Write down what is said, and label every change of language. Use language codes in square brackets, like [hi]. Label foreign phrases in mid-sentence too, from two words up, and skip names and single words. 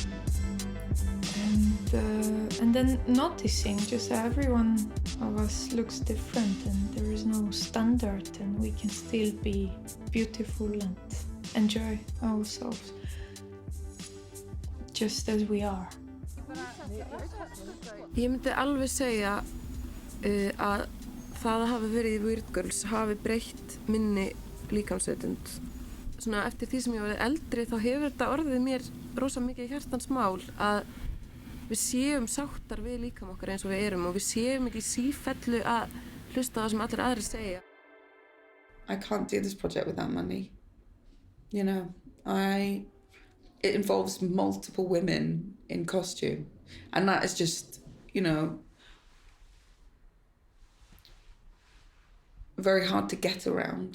[en] And then noticing just everyone of us looks different and there is no standard and we can still be beautiful and enjoy ourselves just as we are. [is] Ég myndi alveg segja að það að hafa verið í Weird Girls hafi breytt minni líkamsvitund. Svona eftir því sem ég var eldri þá hefur þetta orðið mér rosa mikið hjartans mál að við séum sáttar við líkam okkar eins og við erum og við séum ekki sífellu að hlusta á það sem allir aðrir segja. [en] I can't do this project without money. You know, it involves multiple women in costume, and that is just, you know, very hard to get around.